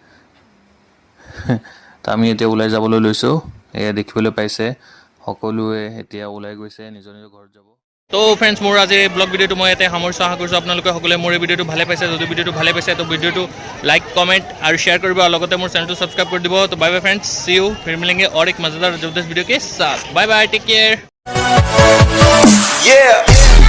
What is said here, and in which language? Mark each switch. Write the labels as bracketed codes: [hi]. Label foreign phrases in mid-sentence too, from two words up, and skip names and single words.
[as] তো আমি এতিয়া ওলাই যাবলৈ লৈছোঁ এয়া দেখিবলৈ পাইছে সকলোৱে এতিয়া ওলাই গৈছে নিজৰ নিজৰ ঘৰত যাব তো ফ্ৰেণ্ডছ মোৰ আজি ব্লগ ভিডিঅ'টো মই ইয়াতে সামৰিছোঁ আশা কৰিছোঁ আপোনালোকে সকলোৱে মোৰ এই ভিডিঅ'টো ভালে পাইছে যদি ভিডিঅ'টো ভালে পাইছে তো ভিডিঅ'টো [en] like comment [as] আৰু শ্বেয়াৰ কৰিব আৰু লগতে মোৰ চেনেলটো ছাবস্ক্ৰাইব কৰি দিব তো [en] bye bye friends see you [hi] फिर मिलेंगे और एक मजेदार जबरदस्त वीडियो के साथ [en] bye bye take care Yeah.